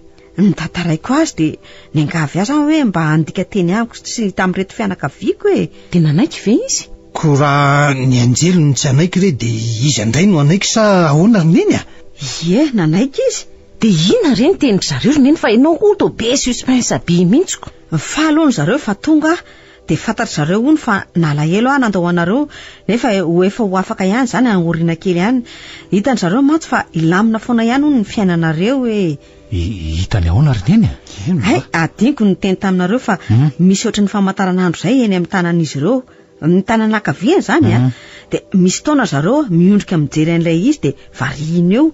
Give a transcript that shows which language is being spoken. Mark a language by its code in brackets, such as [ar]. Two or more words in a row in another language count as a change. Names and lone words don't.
[mg] Ny tataraiko azy de niangavy azy hoe mba handika teny amiko sy tamin'reto fianakaviako De nanaiky ve izy? Ko raha ny anjely no tsy anaiky re de izy andray no anaiky sa ahoana Neny? Ie, nanaiky izy. De ina reny tenin zareo Neny fa ianao ho to be suspense be mihitsiko. Fahalohany zareo fa tonga de fantatry zareo ony fa nalahelo nandahoanareo nefa efa ho afaka ihany zany angorina kely ihany. Hitany zareo mantsy fa ilamina foana ihany ony ny fiainanareo hitany ahoana ry Neny? Hay, adiniko ny teny taminareo fa misy ohatran'ny famantaranandro zay eny amin'ny tanan'izy ireo, amin'ny tanana ankaviany zany de misy taona zareo miondrika mijery an'ilay izy de variana eo.